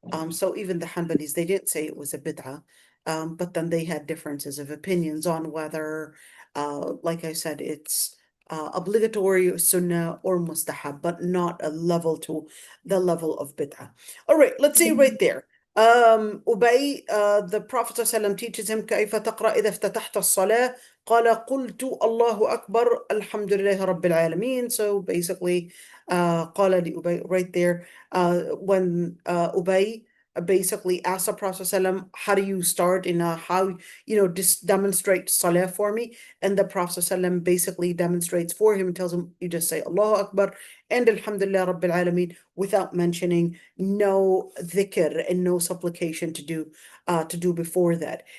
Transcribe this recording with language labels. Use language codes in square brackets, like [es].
[en] So even the Hanbalis, they didn't say it was a bid'ah, but then they had differences of opinions on whether, like I said, it's obligatory sunnah or mustahab, but not a level to the level of bid'ah. All right, let's see right there. Ubay, the Prophet ﷺ teaches him [ar] كيف تقرأ إذا افتتحت الصلاة. قال قلت الله أكبر الحمد لله رب العالمين. [en] So basically, [ar] قال لأبي [en] right there, when Ubay basically asked the Prophet ﷺ, how do you start in how, just demonstrate salah for me? And the Prophet ﷺ basically demonstrates for him and tells him, you just say Allahu Akbar and [ar] Alhamdulillah Rabbil Alameen [en] without mentioning no dhikr and no supplication to do before that.